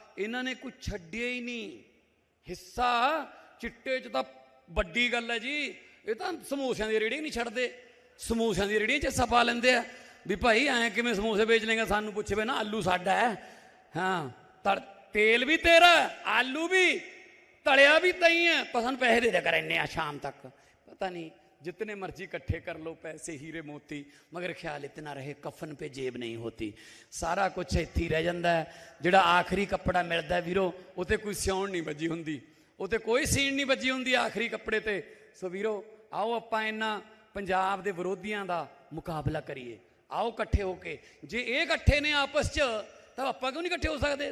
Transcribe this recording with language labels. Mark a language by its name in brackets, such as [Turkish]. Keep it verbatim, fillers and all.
[Punjabi] ਇਹਨਾਂ ਨੇ ਕੁਝ ਛੱਡਿਆ ਹੀ ਨਹੀਂ। ਹਿੱਸਾ ਚਿੱਟੇ 'ਚ ਤਾਂ ਵੱਡੀ ਗੱਲ ਹੈ ਜੀ, ਇਹ ਤਾਂ ਸਮੋਸਿਆਂ ਦੀ ਰੇਹੜੀ ਨਹੀਂ ਛੱਡਦੇ, ਸਮੋਸਿਆਂ ਦੀ ਰੇਹੜੀ 'ਚ ਹਿੱਸਾ ਪਾ ਲੈਂਦੇ ਆ ਵੀ ਭਾਈ ਐਂ ਕਿਵੇਂ ਸਮੋਸੇ ਵੇਚ ਲੇਗਾ, ਸਾਨੂੰ ਪੁੱਛੇ ਵੇ ਨਾ, ਆਲੂ ਸਾਡਾ ਹੈ, ਹਾਂ ਤੜ ਤੇਲ ਵੀ ਤੇਰਾ ਹੈ, ਆਲੂ ਵੀ ਤਲਿਆ ਵੀ ਤਈ ਹੈ, ਪਰ ਸਾਨੂੰ ਪੈਸੇ ਦੇ ਦਿਆ ਕਰ ਇੰਨੇ ਆ ਸ਼ਾਮ ਤੱਕ। ਪਤਾ ਨਹੀਂ [Hindi] जितने मर्जी इकट्ठे कर लो पैसे हीरे मोती, मगर ख्याल इतना रहे कफन पे जेब नहीं होती। सारा कुछ [Punjabi] ਇੱਥੇ ਰਹਿ ਜਾਂਦਾ ਹੈ। ਜਿਹੜਾ ਆਖਰੀ ਕੱਪੜਾ ਮਿਲਦਾ ਵੀਰੋ, ਉਹ ਤੇ ਕੋਈ ਸਿਉਣ ਨਹੀਂ ਵੱਜੀ ਹੁੰਦੀ, ਉਹ ਤੇ ਕੋਈ ਸੀਣ ਨਹੀਂ ਵੱਜੀ ਹੁੰਦੀ ਆਖਰੀ ਕੱਪੜੇ ਤੇ। ਸੋ ਵੀਰੋ ਆਓ ਆਪਾਂ ਇਹਨਾਂ ਪੰਜਾਬ ਦੇ ਵਿਰੋਧੀਆਂ ਦਾ ਮੁਕਾਬਲਾ ਕਰੀਏ, ਆਓ ਇਕੱਠੇ ਹੋ ਕੇ। ਜੇ ਇਹ ਇਕੱਠੇ ਨੇ ਆਪਸ 'ਚ ਤਾਂ ਆਪਾਂ ਕਿਉਂ ਨਹੀਂ ਇਕੱਠੇ ਹੋ ਸਕਦੇ?